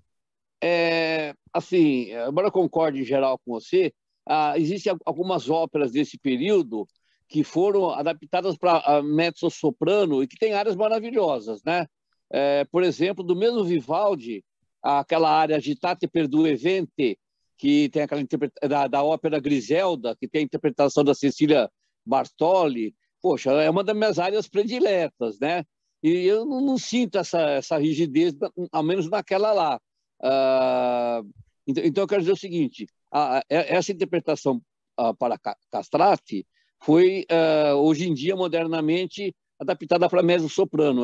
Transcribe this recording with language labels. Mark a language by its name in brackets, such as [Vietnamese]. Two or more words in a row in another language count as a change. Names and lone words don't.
[Portuguese] Assim, embora eu concorde em geral com você, existem algumas óperas desse período que foram adaptadas para mezzo-soprano e que tem áreas maravilhosas, né? Por exemplo, do mesmo Vivaldi, aquela área Agitate per due venti, que tem aquela da ópera Griselda, que tem a interpretação da Cecília Bartoli. Poxa, é uma das minhas áreas prediletas, né? E eu não sinto essa rigidez, ao menos naquela lá. Então, eu quero dizer o seguinte, essa interpretação para castrati foi, hoje em dia, modernamente, adaptada para mezzo-soprano.